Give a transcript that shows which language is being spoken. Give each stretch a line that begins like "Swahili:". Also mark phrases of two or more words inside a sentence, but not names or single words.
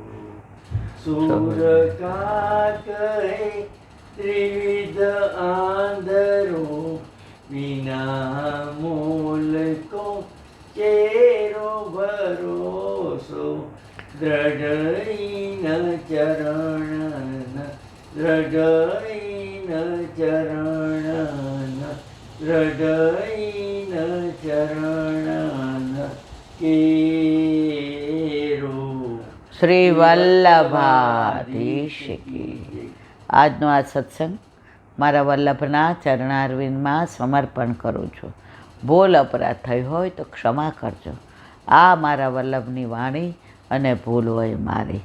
Braj: सूर का कहे त्रिविध आंधरो, बिना मूल को चेरो भरोसो, दृढ़ चरण दृढ़ चरण दृढ़ चरण केरो.
Hindi: श्री वल्लभाधीश की.
Gujarati: આજનો આ સત્સંગ મારા વલ્લભના ચરણારવિંદમાં સમર્પણ કરું છું. ભૂલ અપરાધ થઈ હોય તો ક્ષમા કરજો. આ મારા વલ્લભની વાણી અને ભૂલ હોય મારી.